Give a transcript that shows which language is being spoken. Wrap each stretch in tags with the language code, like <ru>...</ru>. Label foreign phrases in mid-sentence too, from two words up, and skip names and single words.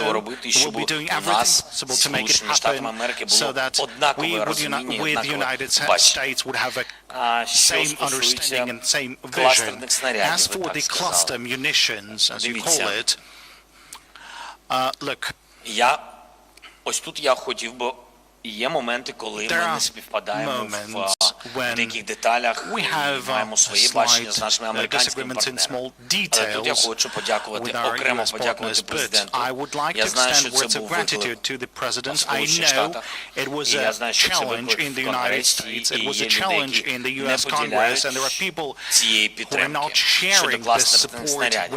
<en>We'll be doing everything possible to make it happen so that we with the United States would have a same understanding and same vision. As for the cluster munitions, as you call it, look.</en> <uk>Ось тут я хотів би. Є моменти, коли ми не співпадаємо в деяких деталях, і маємо свої бачення з нашими американськими партнерами. Але тут я хочу окремо подякувати президенту. Я знаю, що це був виклик в Сполучених Штатах, і я знаю, що це виклик в Конгресі, і є люди, які не поділяють цієї підтримки щодо кластерних снарядів.</uk>